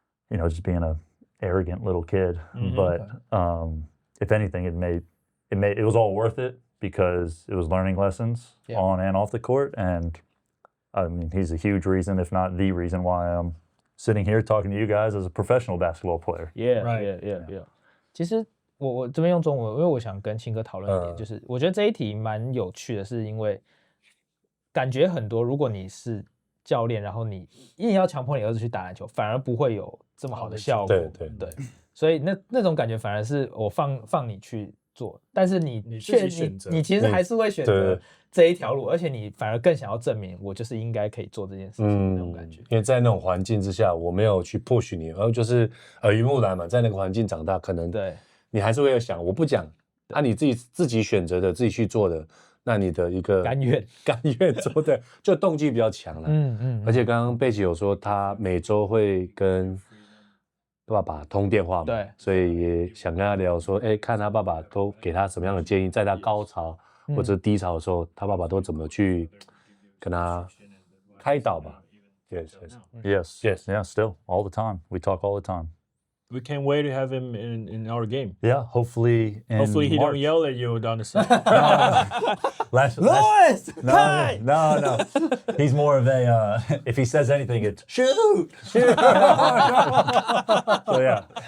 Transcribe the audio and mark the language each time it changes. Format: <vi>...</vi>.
<en>Just being a arrogant little kid. But if anything, it was all worth it because it was learning lessons on and off the court. And I mean, he's a huge reason, if not the reason, why I'm sitting here talking to you guys as a professional basketball player. Yeah.</en> <zh>其实我这边用中文，因为我想跟青哥讨论一点，就是我觉得这一题蛮有趣的，是因为感觉很多，如果你是教练，然后你硬要强迫你儿子去打篮球，反而不会有这么好的效果。对，所以那种感觉反而是我放你去做，但是你其实还是会选择这一条路，而且你反而更想要证明我就是应该可以做这件事情那种感觉。因为在那种环境之下，我没有去 push 你，然后就是耳濡目染嘛，在那个环境长大，可能你还是会有想，我不讲，你自己选择的，自己去做的。那你的一个甘愿做的，就动机比较强了。而且刚刚贝奇有说，他每周会跟爸爸通电话嘛，对，所以也想跟他聊说，看他爸爸都给他什么样的建议，在他高潮或者低潮的时候，他爸爸都怎么去跟他开导吧。</zh> <en>Yes, still all the time. We talk all the time. We can't wait to have him in our game. Yeah, hopefully he don't yell at you down the side. Louis! No. He's more of a, if he says anything, it's shoot! So yeah.</en>